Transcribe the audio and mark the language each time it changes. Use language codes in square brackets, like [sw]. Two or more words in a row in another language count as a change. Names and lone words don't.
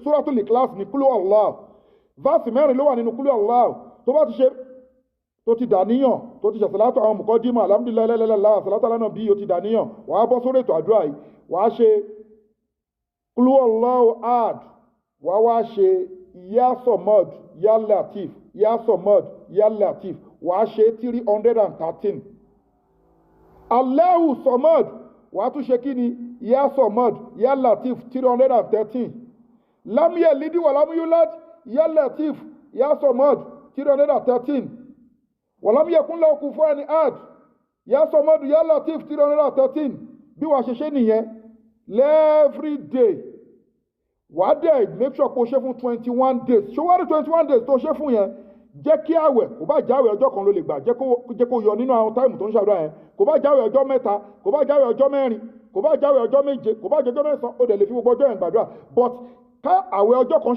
[yo] Suratul Ikhlas ní kúlú Allah verse 4 ló wà nínú kúlú Allah tó bá ti ṣe tó ti dàníyàn tó ti ṣàṣàlátọ̀ àwọn mùkọ́dímọ̀ alhamdulillahi lẹ́lẹ́lẹ́lá àṣàlátọ̀ lánàá bí ó ti dàníyàn wàá bọ́ sórí ètò àdúrà yìí wàá ṣe [ar] قل الله أحد [yo] wàá wá ṣe [ar] يا صمد يا لطيف يا صمد يا لطيف [yo] wàá ṣe 313 [ar] الله الصمد [yo] wàá tún ṣe kí ni [ar] يا صمد يا لطيف [yo] 313 [ar] لم يلد ولم يولد يا لطيف يا صمد [yo] 313 [ar] ولم يكن له كفوا أحد يا صمد يا لطيف [yo] 313 bí wàá ṣe ṣe nìyẹn [en] every day [yo] wàá dẹ̀ [en] make sure [yo] kó ṣe fún 21 days ṣé wàá rí 21 days tó ṣe fún yẹn jẹ́ kí àwẹ̀ kò bá jáwẹ̀ ọjọ́ kan ló lè gbà jẹ́ kó yọ nínú àwọn táìmù tó ń ṣàdúrà yẹn kò bá jáwẹ̀ ọjọ́ mẹ́ta kò bá jáwẹ̀ ọjọ́ mẹ́rin kò bá jáwẹ̀ ọjọ́ méje kò bá jẹ́ ọjọ́ mẹ́sàn ó dẹ̀ lè fi gbogbo ọjọ́ yẹn gbàdúrà but ká àwẹ̀ ọjọ́ kan